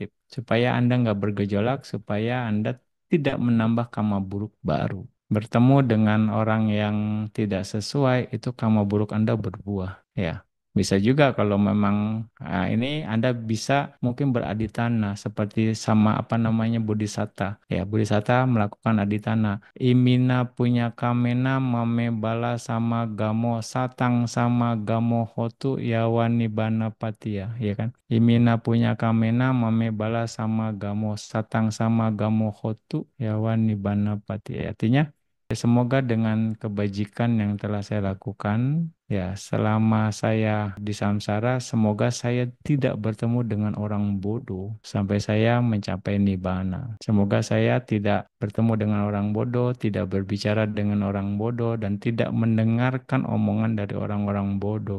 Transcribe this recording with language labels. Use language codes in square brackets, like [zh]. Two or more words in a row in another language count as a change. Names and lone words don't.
[id] Supaya Anda nggak bergejolak, supaya Anda tidak menambah karma buruk baru. Bertemu dengan orang yang tidak sesuai, itu karma buruk Anda berbuah. Ya. Bisa juga kalau memang ini Anda bisa mungkin beraditana seperti sama apa namanya bodhisatta. Ya, bodhisatta melakukan aditana. [pi] Imina punya kamena mame bala sama gamo satang sama gamo hotu yawani bana patia. [id] Ya kan? [pi] Imina punya kamena mame bala sama gamo satang sama gamo hotu yawani bana patia. [id] Artinya Ya, semoga dengan kebajikan yang telah saya lakukan, ya selama saya di samsara, semoga saya tidak bertemu dengan orang bodoh sampai saya mencapai nibbana. Semoga saya tidak bertemu dengan orang bodoh, tidak berbicara dengan orang bodoh, dan tidak mendengarkan omongan dari orang-orang bodoh.